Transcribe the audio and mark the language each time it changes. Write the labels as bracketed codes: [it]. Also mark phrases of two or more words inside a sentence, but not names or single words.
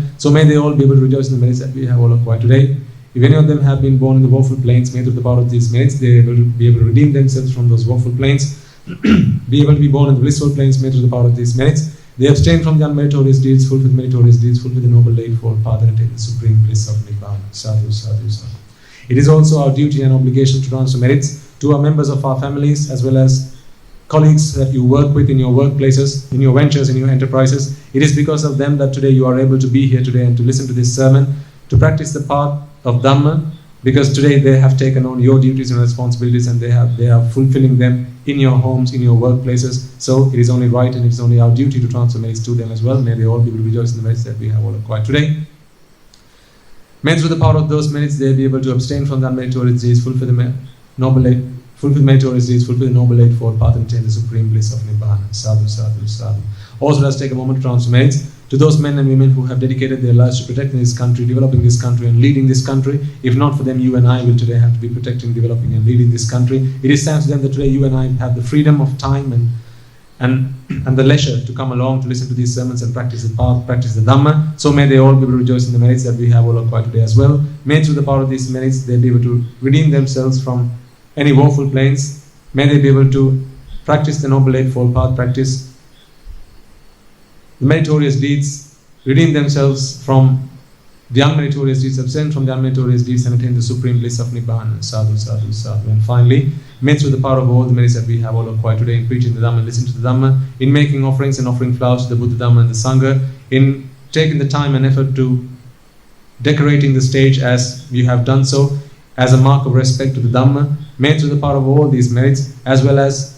[en] So may they all be able to rejoice in the merits that we have all acquired today. If any of them have been born in the woeful planes, may through the power of these merits they be able to redeem themselves from those woeful planes, be able to be born in the blissful planes, may through the power of these merits they abstain from the unmeritorious deeds, fulfill the meritorious deeds, fulfill the noble eightfold path, and attain the supreme bliss of Nibbana. [pi] Sadhu, sadhu, sadhu. [en] It is also our duty and obligation to transfer merits to our members of our families as well as colleagues that you work with in your workplaces, in your ventures, in your enterprises. It is because of them that today you are able to be here today and to listen to this sermon, to practice the path of Dhamma, because today they have taken on your duties and responsibilities and they are fulfilling them in your homes, in your workplaces. So it is only right and it is only our duty to transfer merits to them as well. May they all be able to rejoice in the merits that we have all acquired today. May through the power of those merits they be able to abstain from the unmeritorious deeds, fulfill the meritorious deeds, fulfill the noble eightfold path, and attain the supreme bliss of Nibbana. [pi] Sadhu, sadhu, sadhu. [en] Also, let's take a moment to transfer merits to those men and women who have dedicated their lives to protecting this country, developing this country, and leading this country. If not for them, you and I will today have to be protecting, developing, and leading this country. It is thanks to them that today you and I have the freedom of time and the leisure to come along to listen to these sermons and practice the path, practice the Dhamma. So may they all be able to rejoice in the merits that we have all acquired today as well. May through the power of these merits they be able to redeem themselves from any woeful planes. May they be able to practice the noble eightfold path, practice the meritorious deeds, redeem themselves from the unmeritorious deeds, abstain from the unmeritorious deeds, and attain the supreme bliss of Nibbana. [pi] Sadhu, sadhu, sadhu. [en] And finally, may through the power of all the merits that we have all acquired today in preaching the Dhamma, listening to the Dhamma, in making offerings and offering flowers to the Buddha, Dhamma, and the Sangha, in taking the time and effort to decorating the stage as you have done so, as a mark of respect to the Dhamma, may through the power of all these merits, as well as